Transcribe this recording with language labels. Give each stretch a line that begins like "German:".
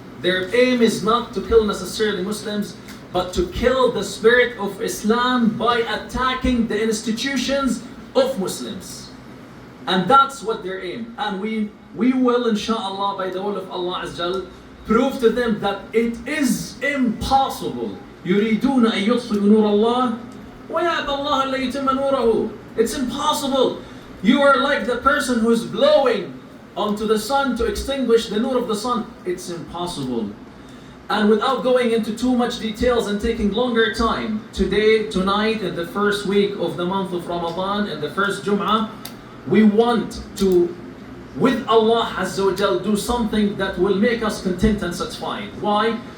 English: Their aim is not to kill necessarily Muslims, but to kill the spirit of Islam by attacking the institutions of Muslims. And that's what their aim. And we will, inshallah, by the will of Allah Azza wa Jal, prove to them that it is impossible.
Arabic: يريدون أن يطفئوا نور الله ويأبى الله إلا يتم نوره.
English: It's impossible. You are like the person who's blowing onto the sun to extinguish the nur of the sun. It's impossible. And without going into too much details and taking longer time, today, tonight, in the first week of the month of Ramadan, in the first Jum'ah, we want to, with Allah Azza wa Jal, do something that will make us content and satisfied. Why?